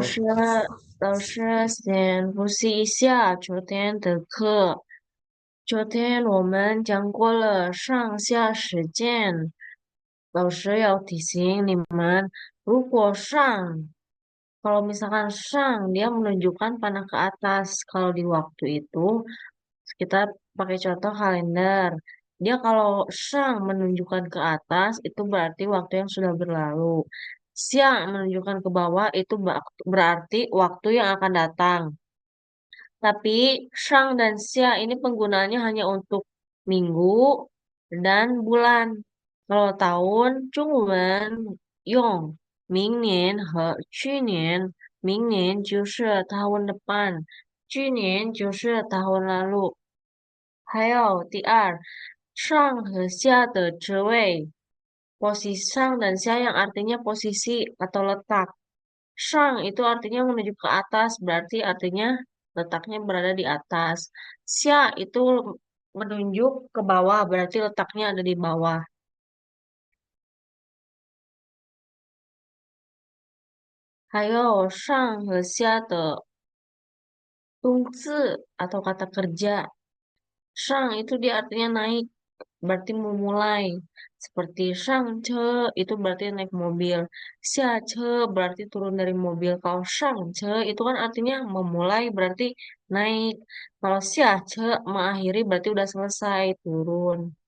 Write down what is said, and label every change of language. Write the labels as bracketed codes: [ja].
[zh] 师，老师，先复习一下昨天的课。昨天我们讲过了上下实践。老师要提醒你们，如果上， [id] kalau misalkan sang, dia menunjukkan panah ke atas. Kalau di waktu itu, kita pakai contoh kalender. Dia kalau sang menunjukkan ke atas, itu berarti waktu yang sudah berlalu. Siang menunjukkan ke bawah, itu berarti waktu yang akan datang. Tapi sang dan sia ini penggunaannya hanya untuk minggu dan bulan. Kalau tahun, [zh] 中文用 明年和去年，明年就是 [id] tahun depan， [zh] 去年就是 [id] tahun lalu。 [zh] 还有第二，上和下的职位， [id] posisi sang dan sia yang artinya posisi atau letak. Sang itu artinya menuju ke atas, berarti artinya letaknya berada di atas. Sia itu menunjuk ke bawah, berarti letaknya ada di bawah. [zh] 还有上和下的动词 [id] atau kata kerja. Sang itu dia artinya naik, berarti memulai. Seperti sang ce itu berarti naik mobil. Xia ce berarti turun dari mobil. Kalau sang ce itu kan artinya memulai berarti naik. Kalau xia ce mengakhiri berarti udah selesai turun.